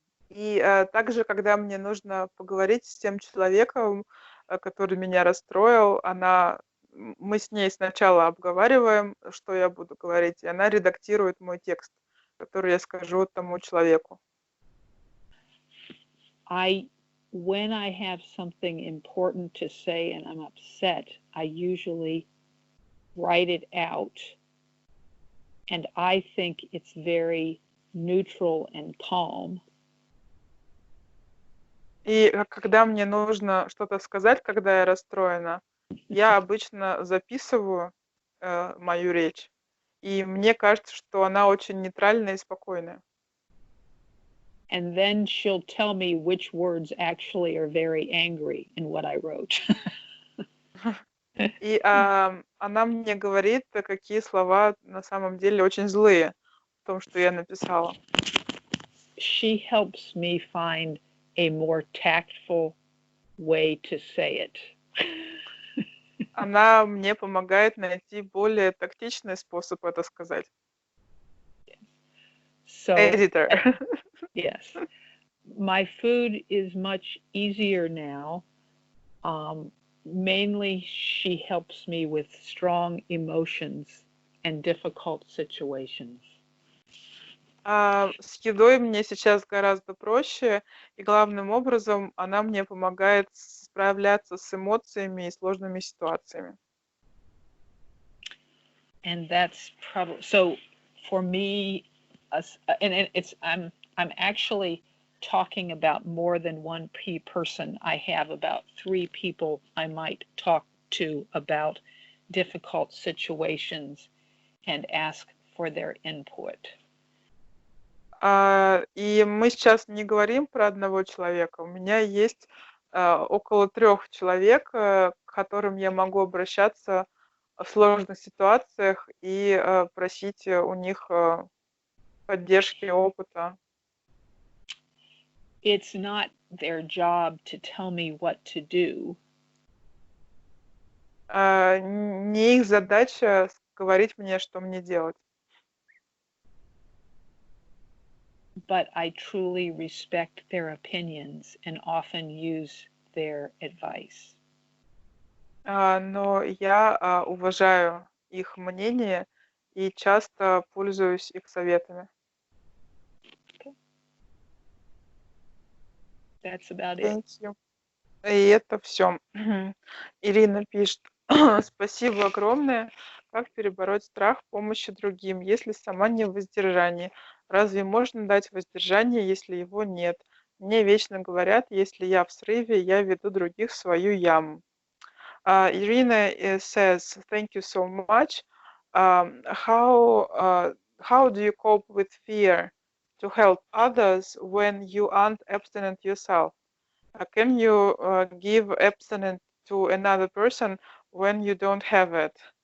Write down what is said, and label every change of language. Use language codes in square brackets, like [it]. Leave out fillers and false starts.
[ru] И также, когда мне нужно поговорить с тем человеком, который меня расстроил, мы с ней сначала обговариваем, что я буду говорить, и она редактирует мой текст, который я скажу тому человеку. [en] When I have something important to say and I'm upset, I usually write it out, and I think it's very neutral and calm. [ru] И когда мне нужно что-то сказать, когда я расстроена, я обычно записываю мою речь, и мне кажется, что она очень нейтральная и спокойная. [en] And then she'll tell me which words actually are very angry in what I wrote. [ru] И она мне говорит, какие слова на самом деле очень злые в том, что я написала. [en] She helps me find a more tactful way to say it. [ru] Она мне помогает найти более тактичный способ это сказать. [en] So, Editor. Yes. My food is much easier now. Mainly she helps me with strong emotions and difficult situations. [ru] С едой мне сейчас гораздо проще, и главным образом она мне помогает справляться с эмоциями и сложными ситуациями. [en] And that's probably so for me. And I'm actually talking about more than one person. I have about 3 people I might talk to about difficult situations and ask for their input. [ru] И мы сейчас не говорим про одного человека. У меня есть около 3 человек, к которым я могу обращаться в сложных ситуациях и просить у них поддержки, опыта. [en] It's not their job to tell me what to do. [ru] Не их задача говорить мне, что мне делать. [en] But I truly respect their opinions and often use their advice. [ru] Но я уважаю их мнение и часто пользуюсь их советами. [en] That's about it. Thank you. [ru] И это все. Ирина пишет: спасибо огромное. Как перебороть страх помощи другим, если сама не в воздержании? Разве можно дать воздержание, если его нет? Мне вечно говорят, если я в срыве, я веду других в свою яму. [en] Irina says, thank you so much. How do you cope with fear to help others when you aren't abstinent yourself? Can you give abstinence to another person when you don't have it?